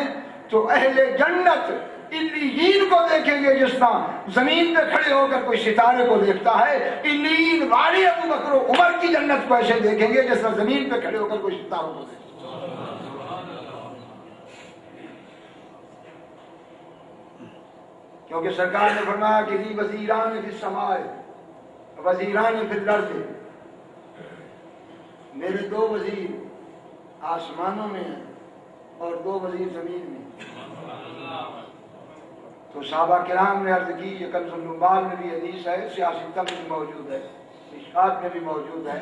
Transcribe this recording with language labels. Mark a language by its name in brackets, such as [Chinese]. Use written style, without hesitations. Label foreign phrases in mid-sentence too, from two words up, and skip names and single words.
[Urdu] تو اہل جنت علیین کو دیکھیں گے جس طرح زمین پہ کھڑے ہو کر کوئی ستارے کو دیکھتا ہے. علیین والے ابو بکر و عمر کی جنت کو ایسے دیکھیں گے جس طرح زمین پہ کھڑے ہو کر کوئی ستاروں کو دیکھتا ہے. کیونکہ سرکار نے فرمایا کہ [Arabic] لی وزیران فی السماء، وزیران فی الارض، [Urdu] میرے 2 وزیر آسمانوں میں ہیں اور 2 وزیر زمین میں۔ تو صحابہ کرام نے عرض کی، یہ کنز النبال میں بھی حدیث ہے، سیاستہ میں بھی موجود ہے، مشکات میں بھی موجود ہے۔